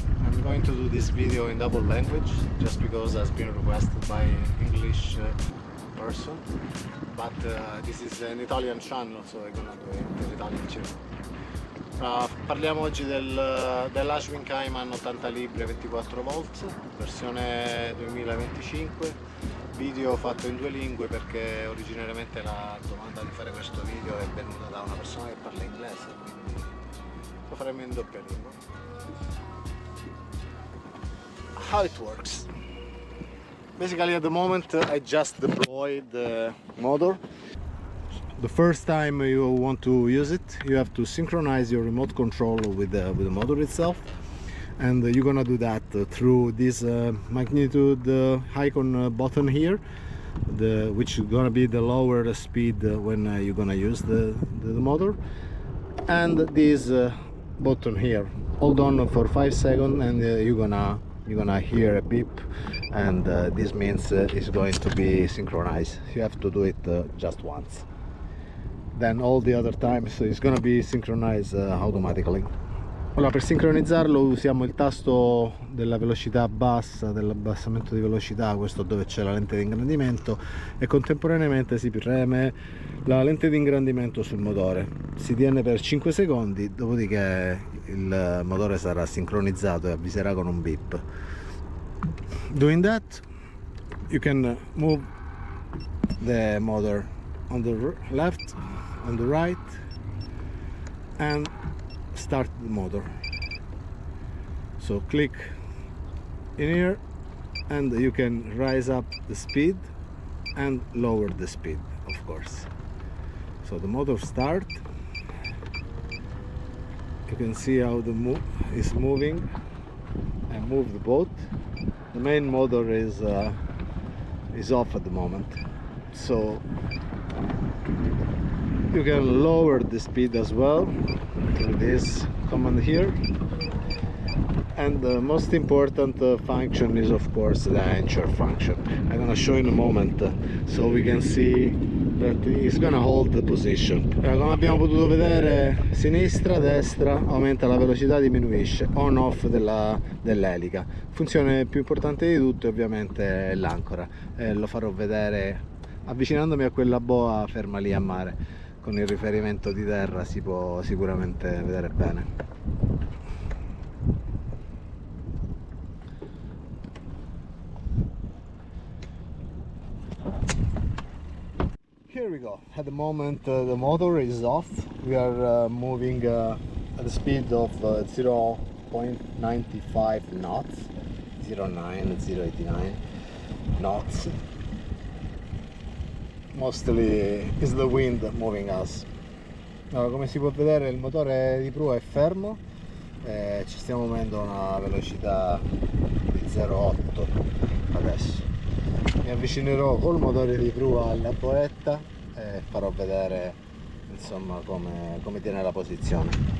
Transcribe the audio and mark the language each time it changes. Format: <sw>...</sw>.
<en>I'm going to do this video in double language just because has been requested by English person, but this is an Italian channel, so I'm gonna do it in Italian channel.</en> <it>Parliamo oggi dell'Ashwin Cayman 80 libbre 24 volt, versione 2025, video fatto in due lingue perché originariamente la domanda di fare questo video è venuta da una persona che parla inglese, quindi lo faremo in doppia lingua.</it> <en>How it works? Basically at the moment I just deployed the motor. The first time you want to use it, you have to synchronize your remote control with the motor itself, and you're gonna do that through this magnitude icon button here, which is gonna be the lower speed when you're gonna use the motor, and this button here. Hold on for 5 seconds and you're gonna hear a beep, and this means it's going to be synchronized. You have to do it just once. Then all the other times it's gonna be synchronized automatically.</en> <it>Allora, per sincronizzarlo usiamo il tasto della velocità bassa, dell'abbassamento di velocità, questo dove c'è la lente di ingrandimento, e contemporaneamente si preme la lente di ingrandimento sul motore. Si tiene per 5 secondi, dopodiché il motore sarà sincronizzato e avviserà con un beep.</it> <en>Doing that, you can move the motor on the left, on the right, and start the motor. So click in here and you can rise up the speed and lower the speed, of course. So the motor start. You can see how the is moving and move the boat. The main motor is off at the moment, so you can lower the speed as well through this command here. And the most important function is of course the anchor function. I'm gonna show in a moment so we can see that it's gonna hold the position.</en> <it>Come abbiamo potuto vedere, sinistra, destra, aumenta la velocità, diminuisce, on off dell'elica. Funzione più importante di tutto ovviamente è l'ancora, lo farò vedere avvicinandomi a quella boa ferma lì a mare. Con il riferimento di terra si può sicuramente vedere bene.</it> <en>Here we go. At the moment the motor is off. We are moving at the speed of 0.95 knots, 0.89 knots. Mostly is the wind moving us.</en> <it>Allora, come si può vedere il motore di prua è fermo, ci stiamo muovendo a una velocità di 0,8 adesso. Mi avvicinerò col motore di prua alla boetta e farò vedere insomma come tiene la posizione.</it>